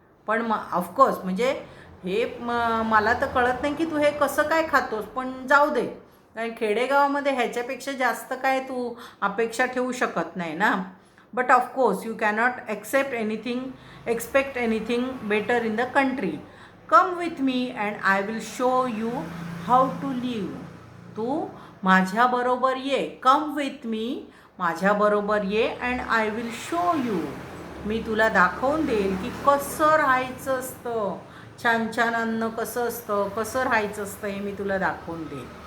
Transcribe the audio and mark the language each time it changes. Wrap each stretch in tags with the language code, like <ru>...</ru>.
<mr>पण ऑफकोर्स म्हणजे हे मला तर कळत नाही की तू हे कसं काय खातोस, पण जाऊ दे. कारण खेडेगावामध्ये ह्याच्यापेक्षा जास्त काय तू अपेक्षा ठेवू शकत नाही ना.</mr> <en>But of course you cannot expect anything better in the country. Come with me and I will show you how to live.</en> <mr>तू माझ्याबरोबर ये.</mr> <en>come with me,</en> <mr>माझ्याबरोबर ये.</mr> <en>and I will show you,</en> <mr>मी तुला दाखवून देईल की कसं राहायचं असतं. छान छान अन्न कसं असतं, कसं राहायचं असतं हे मी तुला दाखवून देईल.</mr>